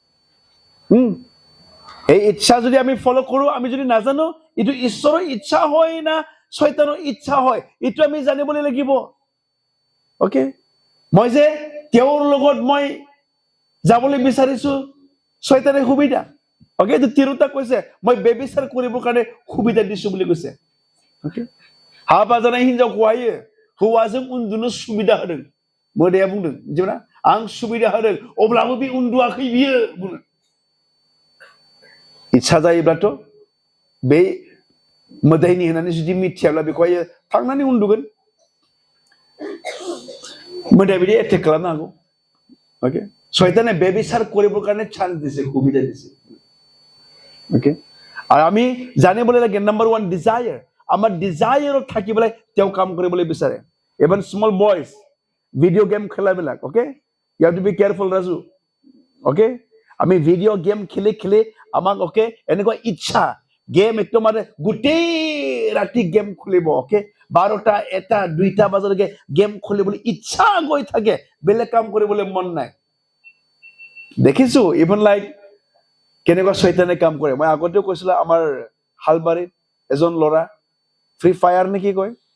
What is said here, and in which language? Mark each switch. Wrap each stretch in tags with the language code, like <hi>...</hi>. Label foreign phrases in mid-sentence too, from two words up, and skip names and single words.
<as>এই ইচ্ছা যদি আমি ফলো কৰো আমি যদি নাজানো ইটো ঈশ্বৰৰ ইচ্ছা হয় না শয়তানৰ ইচ্ছা হয় ইটো আমি জানিবলৈ লাগিব ওকে মই যে তেওঁৰ লগত মই যাবলৈ বিচাৰিছো শয়তানে সুবিধা ওকে তো তিৰোতা কৈছে মই বেবিচাৰ কৰিবৰ কাৰণে সুবিধা দিছো বুলি কৈছে ওকে</as> <brx>हाबा जानाय हिनजावखौ हायो हौवाजों उन्दुनो सुबिदा होदों मोदाया बुंदों जेब्ला आं सुबिदा होदों अब्लाबो बे उन्दुआखै बियो बुङो इच्छा जायोब्लाथ' बे मोदायनि होननानै जुदि मिथियाब्ला बेखौहाय थांनानै उन्दुगोन मोदाया बिदि एटेक खालामनो हागौ ओके शयताने बेबिचार</brx> <as>কৰিবৰ কাৰণে চান্স দিছে সুবিধা দিছে</as> <brx>ओके</brx> <as>আৰু আমি জানিবলৈ লাগে নম্বৰ 1 ডিজায়াৰ আমাৰ ডিজায়াৰত থাকিবলৈ তেওঁ কাম কৰিবলৈ বিচাৰে</as> <en>even small boys video game</en> <as>খেলাবিলাক ওকে</as> <en>you have to be careful</en> <as>ৰাজু ওকে আমি</as> <en>video game</en> <as>খেলি খেলি আমাক ওকে এনেকুৱা ইচ্ছা গেম একদম মানে গোটেই ৰাতি গেম খুলিব ওকে 12টা 1টা 2টা বজালৈকে গেম খুলিবলৈ ইচ্ছা গৈ থাকে বেলেগ কাম কৰিবলৈ মন নাই দেখিছো</as> <en>even like</en> <as>কেনেকুৱা শয়তানে কাম কৰে মই আগতেও কৈছিলো আমাৰ হালবাৰীত এজন ল'ৰা ফ্ৰী ফায়াৰ নেকি কয়</as>